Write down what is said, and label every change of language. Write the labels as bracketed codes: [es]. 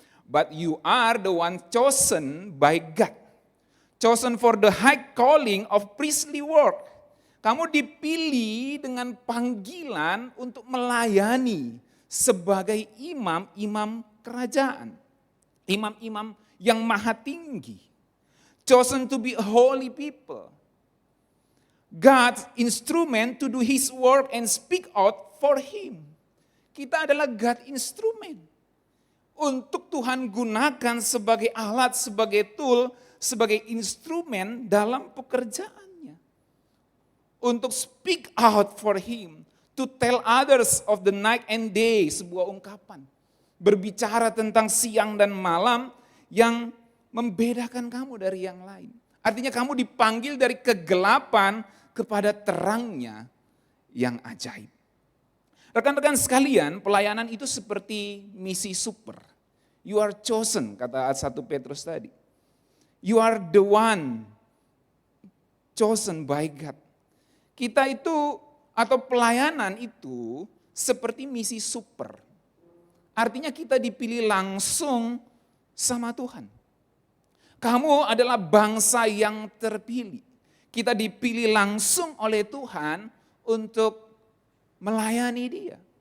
[en] But you are the one chosen by God. Chosen for the high calling of priestly work. [id] Kamu dipilih dengan panggilan untuk melayani sebagai imam-imam kerajaan. Imam-imam yang maha tinggi. [en] Chosen to be a holy people. God's instrument to do His work and speak out for Him. [id] Kita adalah [en] God instrument. [id] Untuk Tuhan gunakan sebagai alat, sebagai tool, sebagai instrumen dalam pekerjaannya. Untuk [en] speak out for Him, to tell others of the night and day, [id] sebuah ungkapan. Berbicara tentang siang dan malam yang membedakan kamu dari yang lain. Artinya kamu dipanggil dari kegelapan kepada terangnya yang ajaib. Rekan-rekan sekalian, pelayanan itu seperti misi super. [en] You are chosen, [id] kata 1 Petrus tadi. [en] You are the one chosen by God. [id] Kita itu, atau pelayanan itu seperti misi super. Artinya kita dipilih langsung sama Tuhan. Kamu adalah bangsa yang terpilih. Kita dipilih langsung oleh Tuhan untuk melayani Dia.